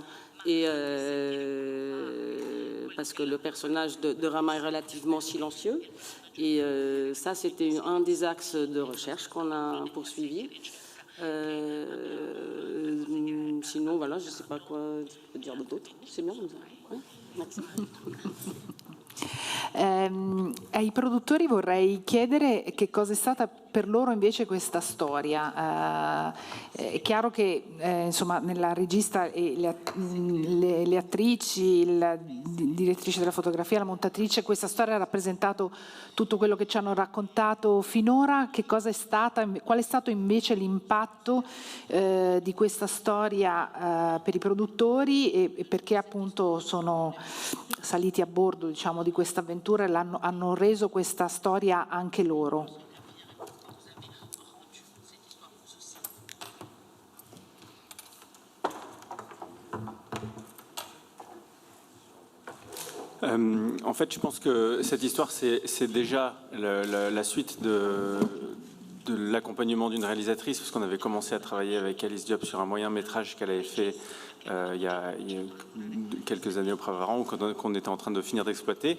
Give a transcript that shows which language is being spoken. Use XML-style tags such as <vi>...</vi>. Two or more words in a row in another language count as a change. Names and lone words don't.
<fr>Et parce que le personnage de Rama est relativement silencieux. Et ça, c'était un des axes de recherche qu'on a poursuivi. Sinon, voilà, je ne sais pas quoi dire d'autre. C'est bien comme ça. Ouais, merci.</fr> <it>Ai produttori vorrei chiedere che cosa è stata per loro invece questa storia. È chiaro che insomma, nella regista e le attrici, la direttrice della fotografia, la montatrice, questa storia ha rappresentato tutto quello che ci hanno raccontato finora. Che cosa è stata, qual è stato invece l'impatto di questa storia per i produttori e perché appunto sono saliti a bordo, diciamo, di questa avventura e hanno reso questa storia anche loro?</it> <fr>En fait, je pense que cette histoire, c'est déjà la suite de l'accompagnement d'une réalisatrice, parce qu'on avait commencé à travailler avec Alice Diop sur un moyen métrage qu'elle avait fait il y a quelques années auparavant, qu'on était en train de finir d'exploiter.</fr>